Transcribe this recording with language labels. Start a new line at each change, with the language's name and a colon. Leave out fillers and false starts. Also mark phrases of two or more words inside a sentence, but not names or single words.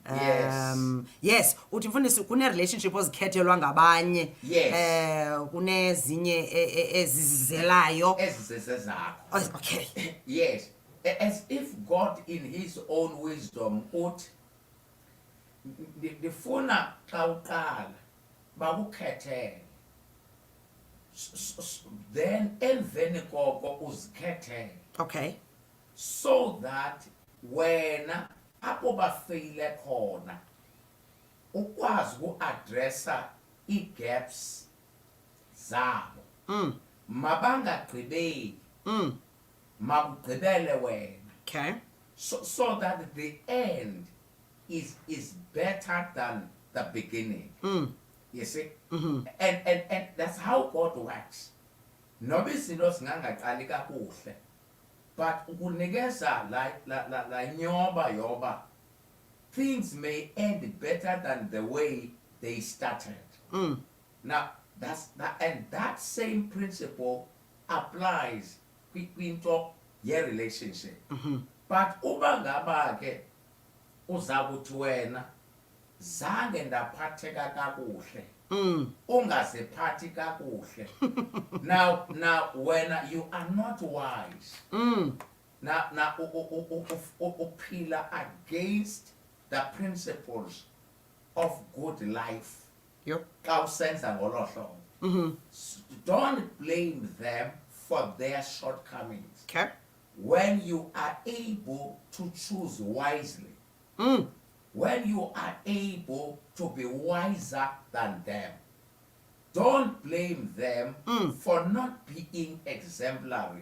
Xhosa: Yes, uthi mfundisi kune relationship ozikhethelwa ngabanye. Kunezinye ezizelayo ezizezakho. Okay.
English: Yes, as if God in his own wisdom
Xhosa: uthi ndifuna xa uqala bakukhethele,
English: then
Xhosa: emveni koko uzikhethele. Okay.
English: So that
Xhosa: wena apho bafeyile khona ukwazi uku-addressa ii-gaps zabo. Mabangagqibeli, makugqibele wena. Okay.
English: So that the end is better than the beginning. You see? And that's how God works.
Xhosa: Noba izinto zingangaqali kakuhle,
English: but
Xhosa: ukunikeza la nyoba yoba
English: things may end better than the way they started. Now that same principle applies
Xhosa: kwinto ye
English: relationship.
Xhosa: But uba ngaba ke uzakuthi wena zange ndaphatheka kakuhle, ungaziphathi kakuhle.
English: Now when you are not wise, now uphila against the principles of good life.
Xhosa: Xa usenza ngolo hlobo.
English: Don't blame them for their shortcomings. Okay. When you are able to choose wisely, when you are able to be wiser than them, don't blame them for not being exemplary.